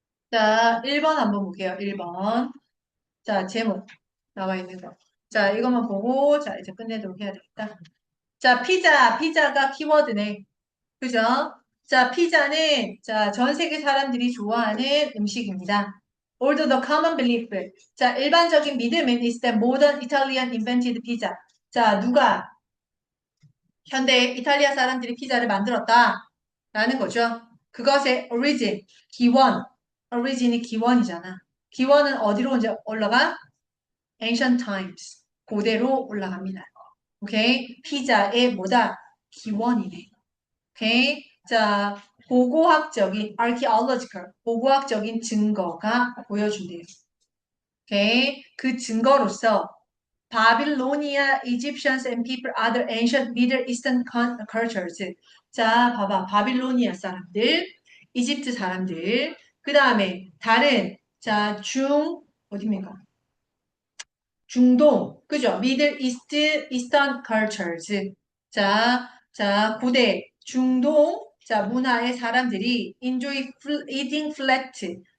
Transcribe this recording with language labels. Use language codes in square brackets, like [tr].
[ko] 자, 1번 한번 볼게요. 1번. 자, 제목 나와 있는 거. 자, 이것만 보고, 자, 이제 끝내도록 해야 되겠다. 자, 피자가 키워드네. 그죠? 자, 피자는, 자, 전 세계 사람들이 좋아하는 음식입니다. [en] Although the common belief. [ko] 자, 일반적인 믿음은 [en] is that modern Italian invented pizza. [ko] 자, 누가 현대 이탈리아 사람들이 피자를 만들었다. 라는 거죠. 그것의 origin, 기원. origin이 기원이잖아. 기원은 어디로 이제 올라가? [en] ancient times. [ko] 고대로 올라갑니다. 오케이? 피자의 뭐다? 기원이네. 오케이? 자, archaeological, 고고학적인 증거가 보여준대요. 오케이? [en] 그 증거로서 바빌로니아, Egyptians and people, other ancient Middle Eastern cultures. [ko] 자, 봐봐. 바빌로니아 사람들, 이집트 사람들, 그 다음에 다른, 자, 어디입니까? 중동, 그죠? [en] Middle East, Eastern cultures. [ko] 자, 고대, 중동, 자, 문화의 사람들이 [en] enjoy eating flat.